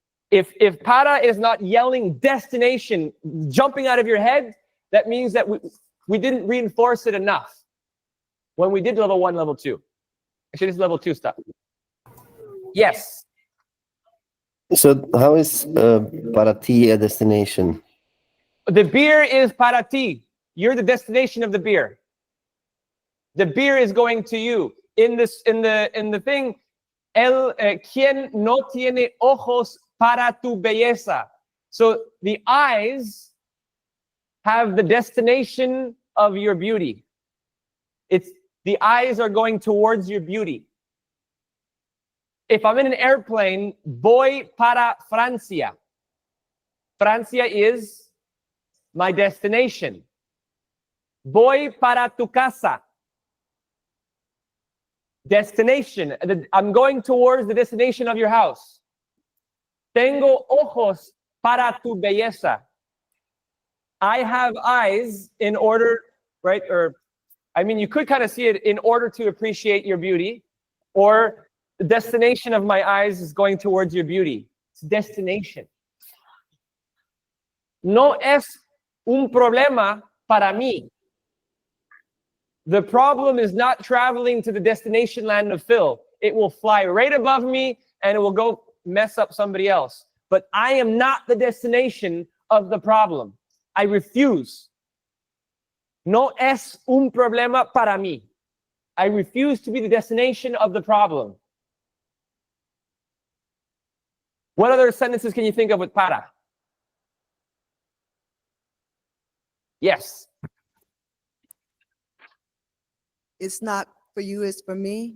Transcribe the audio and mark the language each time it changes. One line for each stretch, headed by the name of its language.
English: If para is not yelling destination, jumping out of your head, that means that we didn't reinforce it enough when we did level 1, level 2. Actually, this is level 2 stuff. Yes. So how is
Spanish: para ti
English: a destination? The beer is
Spanish: para ti.
English: You're the destination of the beer. The beer is going to you. In the thing,
Spanish: quien no tiene ojos para tu belleza.
English: So the eyes have the destination of your beauty. The eyes are going towards your beauty. If I'm in an airplane,
Spanish: voy para Francia.
English: Francia is my destination.
Spanish: Voy para tu casa.
English: Destination. I'm going towards the destination of your house.
Spanish: Tengo ojos para tu belleza.
English: I have eyes in order, right? Or, I mean, you could kind of see it in order to appreciate your beauty, or the destination of my eyes is going towards your beauty. It's destination.
Spanish: No es un problema para mí.
English: The problem is not traveling to the destination land of Phil. It will fly right above me and it will go mess up somebody else. But I am not the destination of the problem. I refuse.
Spanish: No es un problema para mí.
English: I refuse to be the destination of the problem. What other sentences can you think of with para? Yes. It's not for you, it's for me.